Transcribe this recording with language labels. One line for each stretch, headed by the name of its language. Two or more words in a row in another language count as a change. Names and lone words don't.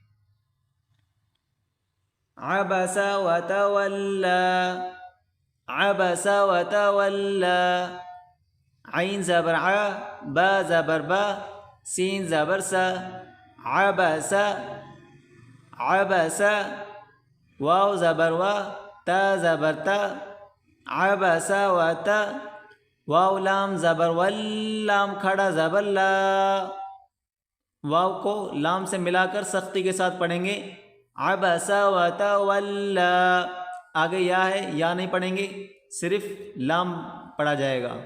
Arabic: عبس وتولی، عبس وتولی،
Urdu: عین زبر ع، با زبر با، سین زبر سا، عبس، عبس، واو زبر وا، تا زبر تا، عبس و تا، واو لام زبر ول، لام کھڑا زبر لا، واو کو لام سے ملا کر سختی کے ساتھ پڑھیں گے۔
Arabic: عبس و تولی،
Urdu: آگے یا ہے، یا نہیں پڑھیں گے، صرف لام پڑھا جائے گا۔